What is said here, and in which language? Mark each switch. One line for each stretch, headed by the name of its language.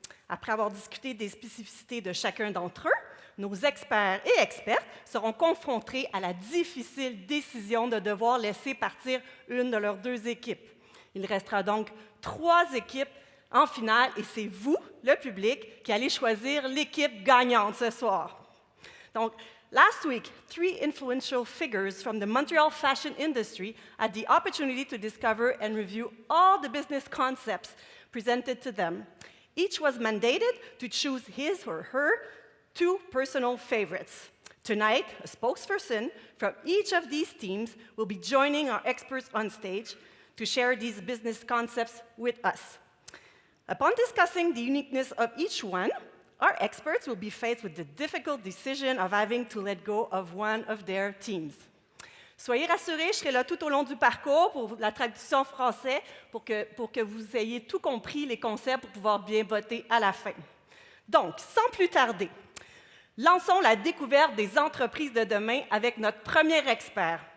French: Après avoir discuté des spécificités de chacun d'entre eux, nos experts et expertes seront confrontés à la difficile décision de devoir laisser partir une de leurs 2 équipes. Il restera donc 3 équipes en finale et c'est vous, le public, qui allez choisir l'équipe gagnante ce soir.
English: Donc, last week, 3 influential figures from the Montreal fashion industry had the opportunity to discover and review all the business concepts presented to them. Each was mandated to choose his or her 2 personal favorites. Tonight, a spokesperson from each of these teams will be joining our experts on stage to share these business concepts with us. Upon discussing the uniqueness of each one, our experts will be faced with the difficult decision of having to let go of one of their teams.
French: Soyez rassurés, je serai là tout au long du parcours pour la traduction français pour que vous ayez tout compris les concepts pour pouvoir bien voter à la fin. Donc, sans plus tarder, lançons la découverte des entreprises de demain avec notre premier expert.